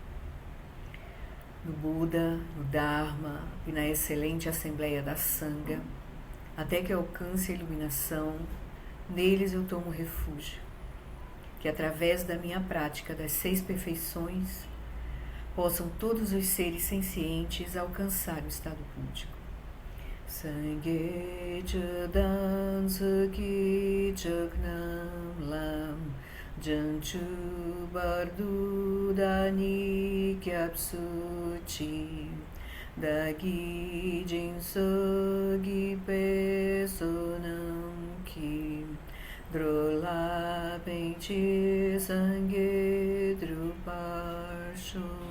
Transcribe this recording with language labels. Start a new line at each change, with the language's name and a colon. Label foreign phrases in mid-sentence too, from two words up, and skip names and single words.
Portuguese: No Buda, no Dharma e na excelente Assembleia da Sangha, até que alcance a iluminação, neles eu tomo refúgio, que através da minha prática das 6 perfeições, possam todos os seres sencientes alcançar o estado búdico.
Tibetan: སངས་རྒྱས་ ཆོས་དང་ ཚོགས་ཀྱི་ མཆོག་རྣམས་ ལ་ བྱང་ཆུབ་ བར་དུ་ བདག་ནི་ སྐྱབས་སུ་མཆི་ བདག་གིས་ སྦྱིན་སོགས་གྱིས་ པའི་བསོད་ནམས་ ཀྱིས་ འགྲོ་ལ་ ཕན་ཕྱིར་ སངས་རྒྱས་ འགྲུབ་པར་ཤོག